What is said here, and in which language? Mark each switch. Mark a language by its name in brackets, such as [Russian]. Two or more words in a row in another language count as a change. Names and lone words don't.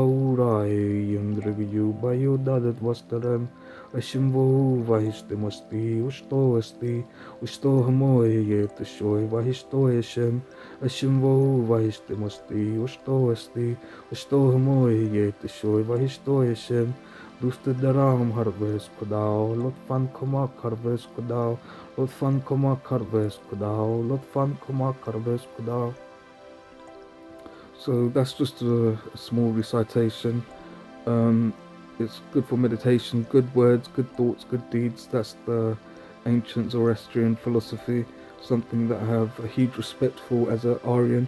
[Avestan] Chaurai Yandrigyu Vayo Dadat Vastaram Ashem Vohu Vahishte Masti Ushto Asti Ushto Hamoye Yetashoy Vahishto Ashem Ashem Vohu Vahishte Masti Ushto Asti Ushto Hamoye Yetashoy Vahishto Ashem Duste Daram Harves Khuda Lutfan Koma Harves Khuda Lutfan Koma Harves Khuda Lutfan Koma Harves Khuda. [English] So that's just a small recitation. It's good for meditation, good words, good thoughts, good deeds. That's the ancient Zoroastrian philosophy, something that I have a huge respect for as an Aryan.